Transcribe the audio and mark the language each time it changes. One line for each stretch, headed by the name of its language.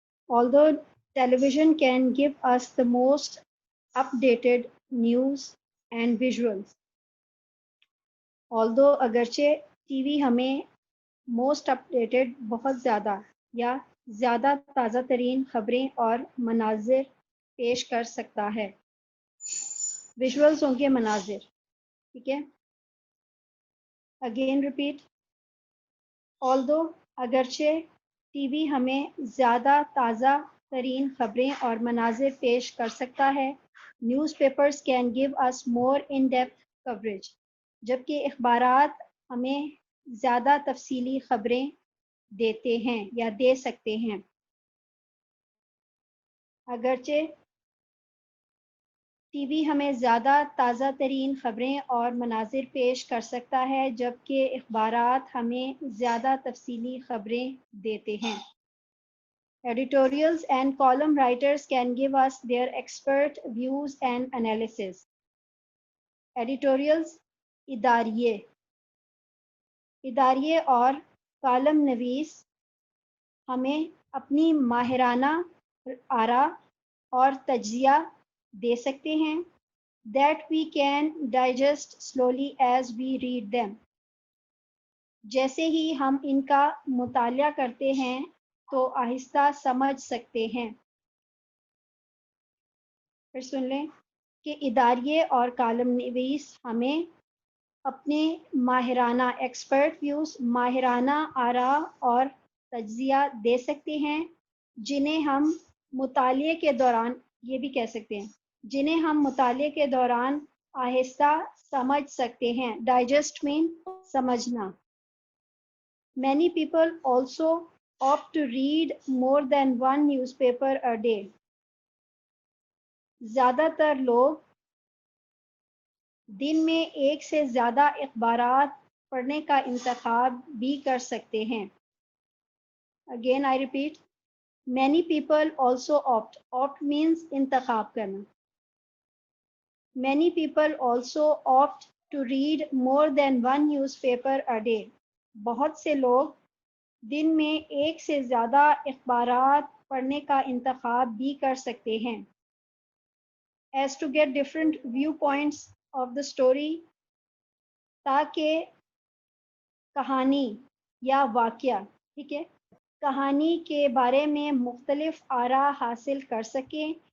English: Although television can give us the most updated news and visuals.
Urdu: Although اگرچہ T V ہمیں most updated بہت زیادہ یا زیادہ تازہ ترین خبریں اور مناظر پیش کر سکتا ہے. ویژولز ہوں گے مناظر. ٹھیک ہے.
English: Again repeat.
Urdu: although اگرچہ ٹی وی ہمیں زیادہ تازہ ترین خبریں اور مناظر پیش کر سکتا ہے.
English: Newspapers can give us more in-depth coverage.
Urdu: جبکہ اخبارات ہمیں زیادہ تفصیلی خبریں دیتے ہیں یا دے سکتے ہیں. اگرچہ ٹی وی ہمیں زیادہ تازہ ترین خبریں اور مناظر پیش کر سکتا ہے جبکہ اخبارات ہمیں زیادہ تفصیلی خبریں دیتے ہیں.
English: Editorials and column writers can give us their expert views and analysis.
Urdu: Editorials اداریے اور کالم نویس ہمیں اپنی ماہرانہ آراء اور تجزیہ دے سکتے ہیں.
English: That we can digest slowly as we read them.
Urdu: جیسے ہی ہم ان کا مطالعہ کرتے ہیں تو آہستہ سمجھ سکتے ہیں. پھر سن لیں کہ اداریے اور کالم نویس ہمیں اپنے ماہرانہ
English: expert views,
Urdu: ماہرانہ آراء اور تجزیہ دے سکتے ہیں جنہیں ہم مطالعے کے دوران یہ بھی کہہ سکتے ہیں جنہیں ہم مطالعے کے دوران آہستہ سمجھ سکتے ہیں. ڈائجسٹ مین سمجھنا.
English: Many people also opt to read more than one newspaper a day.
Urdu: زیادہ تر لوگ دن میں ایک سے زیادہ اخبارات پڑھنے کا انتخاب بھی کر سکتے ہیں.
English: Again I repeat, many people also opt. Opt means
Urdu: انتخاب کرنا.
English: Many people also opt to read more than one newspaper a day.
Urdu: بہت سے لوگ دن میں ایک سے زیادہ اخبارات پڑھنے کا انتخاب بھی کر سکتے ہیں.
English: As to get different viewpoints of the story,
Urdu: تاکہ کہانی یا واقعہ ٹھیک ہے کہانی کے بارے میں مختلف آراء حاصل کر سکیں.